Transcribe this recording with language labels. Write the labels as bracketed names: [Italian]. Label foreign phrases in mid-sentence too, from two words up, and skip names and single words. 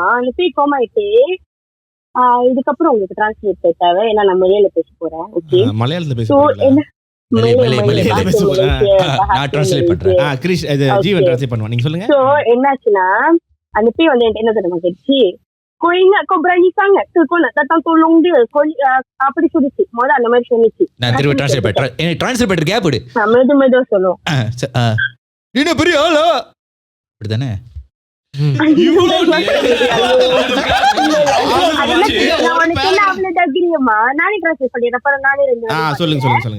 [Tamil] அந்த பேய் கோமா ஆயிட்டு இதுக்கப்புறம் உங்களுக்கு டிரான்ஸ்லேட் பேசாவே, ஏன்னா நான் மலையாள பேச போறேன். ஓகே, மலையாளத்துல பேச என்னாச்சுன்னா, அந்த பேய் வந்து என்ன தெரியுமா கேட்டுச்சு, [Malay] kau berani sangat ke kau nak datang tolong dia, [Tamil] அப்படி சொல்லிச்சு. முதல்ல அந்த மாதிரி சொல்லிச்சு. நான் திரும்ப டிரான்ஸ்லேட்டர் கேப் விடு. மெது சொல்லுவோம். நீ பெரிய ஆளா அப்படிதானே? சொல்லுங்க.